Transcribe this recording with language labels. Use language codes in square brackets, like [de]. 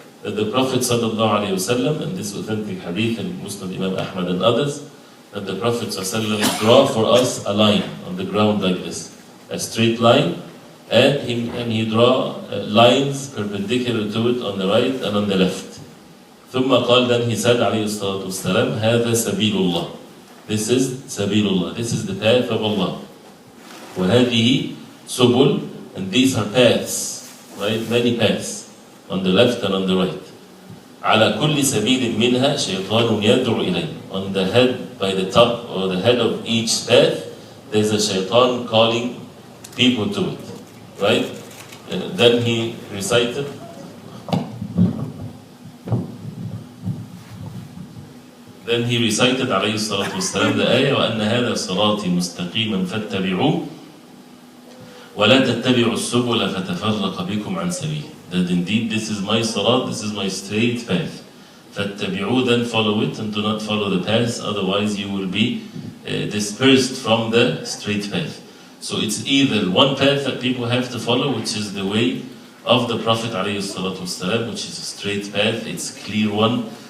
[en] that the Prophet صلى الله عليه وسلم, and this authentic hadith in Muslim Imam Ahmad and others, that the Prophet صلى الله عليه وسلم draw for us a line on the ground like this, a straight line, and he draw lines perpendicular to it on the right and on the left. [ar] ثم قال, [en] then he said [ar] عليه الصلاة والسلام, هذا سبيل الله, [en] this is [ar] سبيل الله, [en] this is the path of Allah. [ar] وهذه سبل, [en] and these are paths, right? Many paths on the left and on the right. [ar] على كل سبيل منها شيطان يدعو إليه. [en] On the head, by the top or the head of each path, there's a shaitan calling people to it, right? Then he recited, [ar] عليه الصلاة والسلام [en] the ayah, [ar] وأن هذا صراطي مستقيما فاتبعوه ولا تتبعوا السبل فتفرق بكم عن سبيله. [en] That indeed this is my salat, this is my straight path. [ar] فاتبعوه, [en] then follow it, and do not follow the paths, otherwise you will be dispersed from the straight path. So it's either one path that people have to follow, which is the way of the Prophet ﷺ, which is a straight path, it's a clear one.